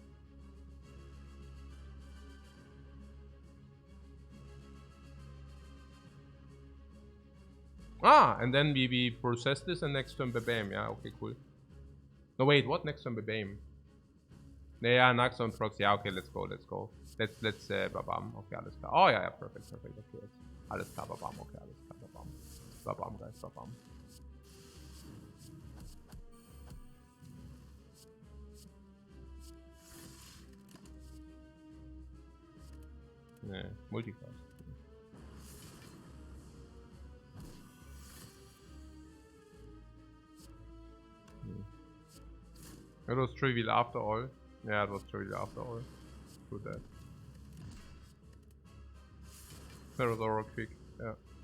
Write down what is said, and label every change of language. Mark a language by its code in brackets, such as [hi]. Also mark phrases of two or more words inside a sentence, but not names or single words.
[en] Ah, and then we process this and next turn bam. Yeah, okay, cool. No, wait, what? Next turn bam? Yeah, next turn procs. Yeah, okay, let's go. Let's babam. Okay, [de] alles klar. [en] Oh, yeah, perfect. Okay, jetzt. [de] Alles klar, babam. Okay, alles klar, babam. Babam, guys, babam. Nee, Multicast. [en] It was trivial after all. Yeah, it was trivial after all. Do that. Theodora quick. Yeah.